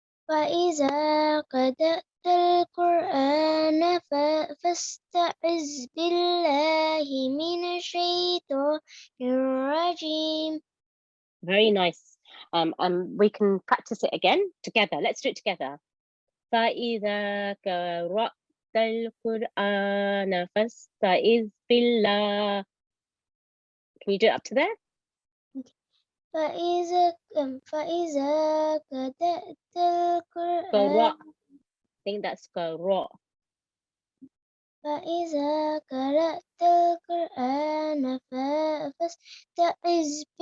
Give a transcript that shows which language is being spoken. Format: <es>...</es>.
<ar>وإذا قرأت القرآن فاستعذ بالله من الشيطان الرجيم.</ar> <en>Very nice. We can practice it again together. Let's do it together.</en> <ar>فإذا قرأت القرآن فاستعذ بالله.</ar> <en>Can you do it up to there?</en> <ar>فإذا قرأت القرآن قرأ.</ar> <en>I think that's قرأ.</en> <ar>فإذا قرأت القرآن فاستعذ</ar>